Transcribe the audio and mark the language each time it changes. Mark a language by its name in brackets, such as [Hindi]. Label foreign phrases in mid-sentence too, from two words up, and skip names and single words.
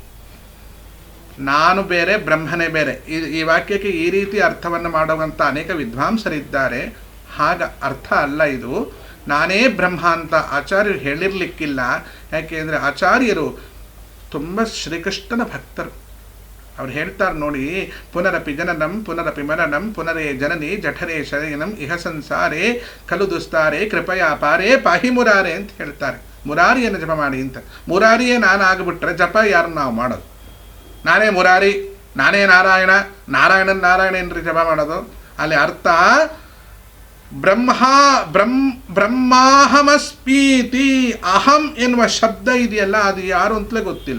[Kannada] ನಾನು ಬೇರೆ, ಬ್ರಹ್ಮನೇ ಬೇರೆ. ಈ ವಾಕ್ಯಕ್ಕೆ ಈ ರೀತಿ ಅರ್ಥವನ್ನು ಮಾಡುವಂಥ ಅನೇಕ ವಿದ್ವಾಂಸರಿದ್ದಾರೆ. ಹಾಗ ಅರ್ಥ ಅಲ್ಲ ಇದು. ನಾನೇ ಬ್ರಹ್ಮ ಅಂತ ಆಚಾರ್ಯರು ಹೇಳಿರ್ಲಿಕ್ಕಿಲ್ಲ. ಯಾಕೆ ಅಂದರೆ ಆಚಾರ್ಯರು ತುಂಬ ಶ್ರೀಕೃಷ್ಣನ ಭಕ್ತರು. ಅವ್ರು ಹೇಳ್ತಾರೆ ನೋಡಿ, [Sanskrit] ಪುನರಪಿ ಜನನಂ ಪುನರಪಿ ಮರಣಂ ಪುನರೇ ಜನನಿ ಜಠರೇ ಶಯನಂ ಇಹ ಸಂಸಾರೇ ಖಲು ದುಸ್ತಾರೆ ಕೃಪಯಾ ಪಾರೇ ಪಾಹಿ ಮುರಾರೆ [Kannada] ಅಂತ ಹೇಳ್ತಾರೆ. ಮುರಾರಿಯನ್ನು ಜಪ ಮಾಡಿ ಅಂತ. ಮುರಾರಿಯೇ ನಾನು ಆಗಿಬಿಟ್ರೆ ಜಪ ಯಾರು ನಾವು ಮಾಡೋದು? ನಾನೇ ಮುರಾರಿ, ನಾನೇ ನಾರಾಯಣ, ನಾರಾಯಣ ಏನ್ರಿ ಜಪ ಮಾಡೋದು? ಅಲ್ಲಿ ಅರ್ಥ ಬ್ರಹ್ಮಾಹಮಸ್ಮೀತಿ, ಅಹಂ ಎನ್ನುವ ಶಬ್ದ ಇದೆಯಲ್ಲ, ಅದು ಯಾರು ಅಂತಲೇ ಗೊತ್ತಿಲ್ಲ.